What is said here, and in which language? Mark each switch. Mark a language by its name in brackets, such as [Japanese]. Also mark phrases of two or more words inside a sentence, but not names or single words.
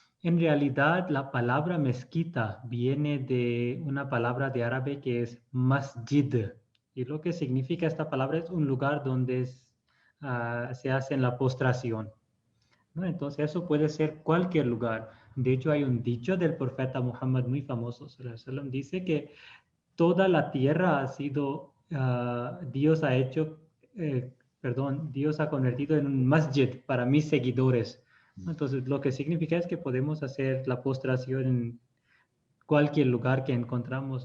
[Spanish] En realidad, la palabra mezquita viene de una palabra de árabe que es masjid. Y lo que significa esta palabra es un lugar donde se hace la postración, ¿no? Entonces, eso puede ser cualquier lugar. De hecho, hay un dicho del profeta Muhammad muy famoso, [Arabic] صلى الله عليه وسلم, [Spanish] dice que toda la tierra ha sido, Dios ha hecho, Dios ha convertido en un masjid para mis seguidores. Entonces, lo que significa es que podemos hacer la postración en cualquier lugar que encontramos.